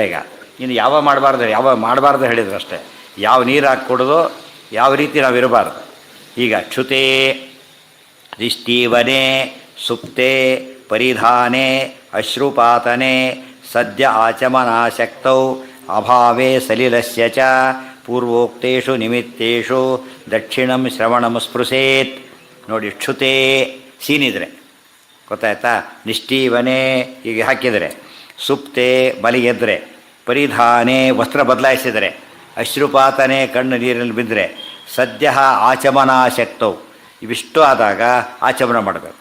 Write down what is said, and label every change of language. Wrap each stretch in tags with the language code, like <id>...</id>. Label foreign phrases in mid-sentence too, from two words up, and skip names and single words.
<kn>ಈಗ ಇನ್ನು ಯಾವ ಮಾಡಬಾರ್ದು ಹೇಳಿದ್ರು ಅಷ್ಟೇ. ಯಾವ ನೀರು ಹಾಕ್ಕೊಡೋದು, ಯಾವ ರೀತಿ ನಾವು ಇರಬಾರ್ದು.</kn> <sa>ಈಗ ಕ್ಷುತೆ ನಿಷ್ಠೀವನೆ ಸುಪ್ತೆ ಪರಿಧಾನೆ ಅಶ್ರುಪಾತನೆ ಸದ್ಯ ಆಚಮನಾಶಕ್ತೌ ಅಭಾವೇ ಸಲಿಲಸ್ಯ ಚ ಪೂರ್ವೋಕ್ತೇಷು ನಿಮಿತ್ತೇಷು ದಕ್ಷಿಣಂ ಶ್ರವಣಂ ಸ್ಪೃಶೇತ್.</sa> <kn>ನೋಡಿ, ಕ್ಷುತೆ ಸೀನಿದ್ರೆ ಗೊತ್ತಾಯ್ತಾ, ನಿಷ್ಠೀವನೆ ಹೀಗೆ ಹಾಕಿದರೆ, ಸುಪ್ತೆ ಮಲಿಗೆದ್ರೆ, ಪರಿಧಾನೆ ವಸ್ತ್ರ ಬದಲಾಯಿಸಿದರೆ, ಅಶ್ರುಪಾತನೆ ಕಣ್ಣು ನೀರಲ್ಲಿ ಬಿದ್ದರೆ, ಸದ್ಯ ಆಚಮನಾಶಕ್ತವು ಇವಿಷ್ಟು ಆದಾಗ ಆಚಮನ ಮಾಡಬೇಕು.</kn>